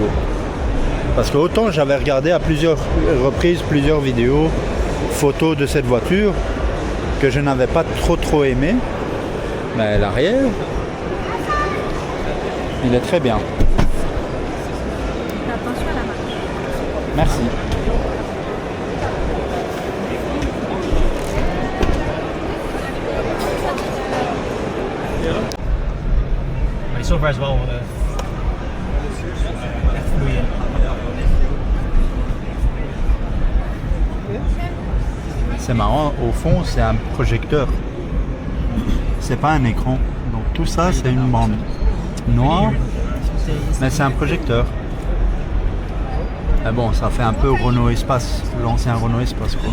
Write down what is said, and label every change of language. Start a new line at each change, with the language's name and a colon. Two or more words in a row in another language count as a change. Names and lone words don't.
French: Parce que autant j'avais regardé à plusieurs reprises, plusieurs vidéos, photos de cette voiture, que je n'avais pas trop aimé, mais l'arrière, il est très bien. Attention à la marche. Merci.
Dutch: Maar die software is wel echt vloeiend.
French: C'est marrant, au fond c'est un projecteur. C'est pas un écran. Donc tout ça c'est une bande noire, mais c'est un projecteur. Mais bon, ça fait un peu Renault Espace, l'ancien Renault Espace quoi.